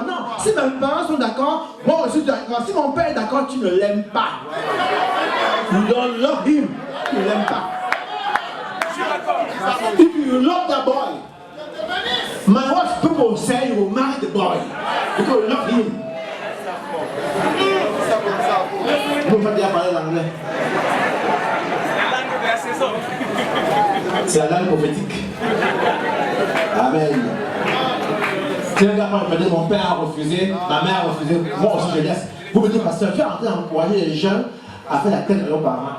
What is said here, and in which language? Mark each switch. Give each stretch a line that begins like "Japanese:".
French: Non, si mes parents sont d'accord, moi aussi d'accord. Si mon père est d'accord, tu ne l'aimes pas.
English: You don't love him.
French: Tu ne l'aimes pas.
English: If you love that boy, my wife people say you will marry the boy because you love him.
French: Vous faites bien parler l'anglais. C'est la langue prophétique. Amen. Si un gars me dit mon père a refusé, ma mère a refusé, moi aussi je laisse. Vous me dites, pasteur, tu es en train d'encourager les jeunes à faire la tête à leurs parents.